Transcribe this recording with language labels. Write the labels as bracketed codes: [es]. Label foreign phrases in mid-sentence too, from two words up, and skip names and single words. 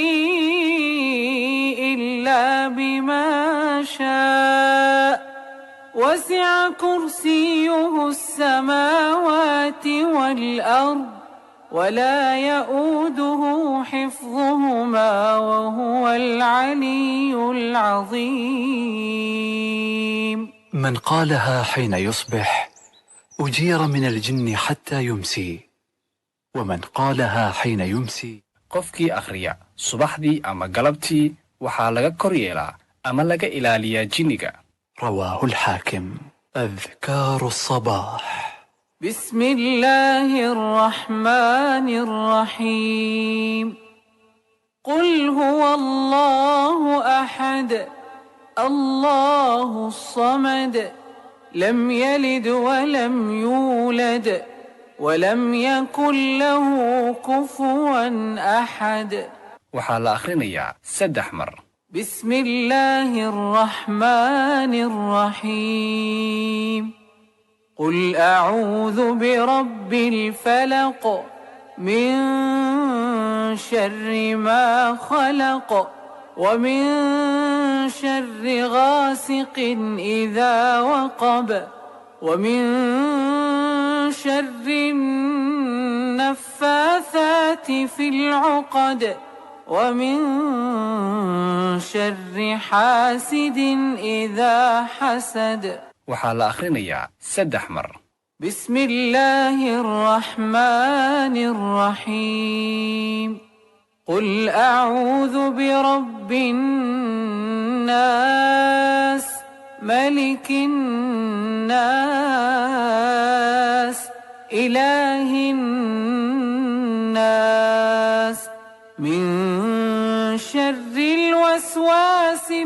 [ar] إلا بما شاء وسع كرسيه السماوات والأرض ولا يؤوده حفظهما وهو العلي العظيم. من قالها حين يصبح أجير من الجن حتى يمسي، ومن قالها حين يمسي [so] qofkii akhriya subaxdii ama galabtii waxaa laga kor yeelaa ama laga ilaaliyaa jinniga. [ar] رواه الحاكم. أذكار الصباح. بسم الله الرحمن الرحيم. قل هو الله أحد الله الصمد لم يلد ولم يولد ولم يكن له كفوا أحد. [so] waxaa la akhrinayaa 3 mar. [ar] بسم الله الرحمن الرحيم. قل أعوذ برب الفلق من شر ما خلق ومن شر غاسق إذا وقب ومن شر النفاثات في العقد ومن شر حاسد إذا حسد. [so] waxaa la akhrinayaa 3 mar. [ar] بسم الله الرحمن الرحيم. قل أعوذ برب الناس ملك الناس إله الناس من شر الوسواس